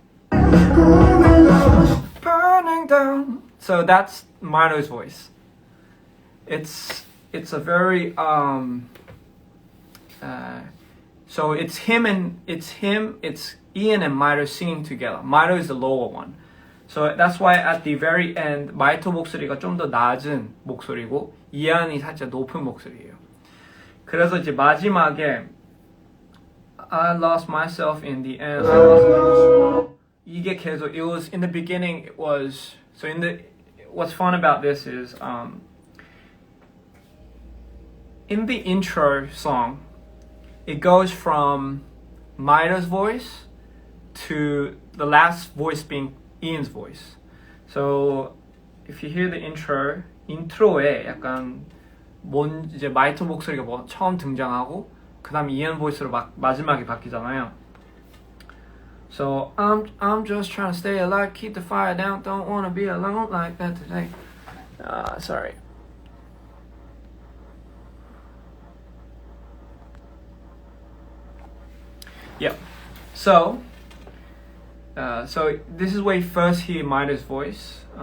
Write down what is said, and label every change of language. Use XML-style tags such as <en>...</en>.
<en>Burning down. So that's Maito's voice. It's a very so it's Ian and Maito singing together. Maito is the lower one. So that's why at the very end</en> <ko>마이토 목소리가 좀 더 낮은 목소리고 이안이 살짝 높은 목소리예요. 그래서 이제 마지막에</ko> <en>I lost myself in the end.</en> <ko>이게 계속,</ko> <en>it was in the beginning, it was, so in the, what's fun about this is in the intro song it goes from Maito's voice to the last voice being Ian's voice. So if you hear the</en> <ko>인트로에 약간 이제 마이토 목소리가 처음 등장하고 그다음 이안 보이스로 마지막에 바뀌잖아요.</ko> <en>So I'm just trying to stay alive, keep the fire down, don't wanna be alone like that today. Sorry. Yep. So this is where you first hear Maida's voice.</en>